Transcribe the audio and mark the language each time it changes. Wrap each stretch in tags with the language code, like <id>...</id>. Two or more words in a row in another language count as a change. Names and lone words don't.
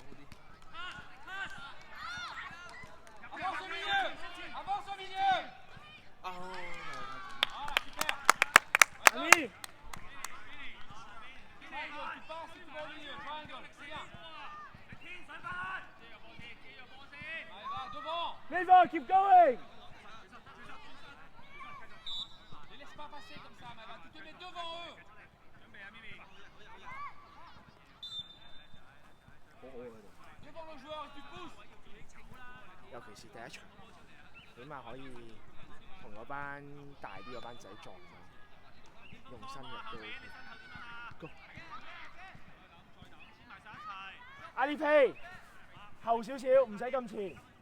<fr>Avance au milieu. 哦！ Voilà, super.</fr> <yue>阿咪。</yue> <fr>Triangle, tu passes et tu vas au milieu. Triangle, c'est bien. Maëva, devant.</fr> <en>Never keep going.</en> <fr>Les laisse pas passer comme ça, Maëva. Tu te mets devant eux.</fr> <yue>好好啊！</yue> <fr>Devant le joueur et tu pousses.</fr> <yue>尤其是第一場，起碼可以同嗰班大啲嗰班仔撞咯，用身入都 OK。阿呢批後少少，唔使咁前。</yue>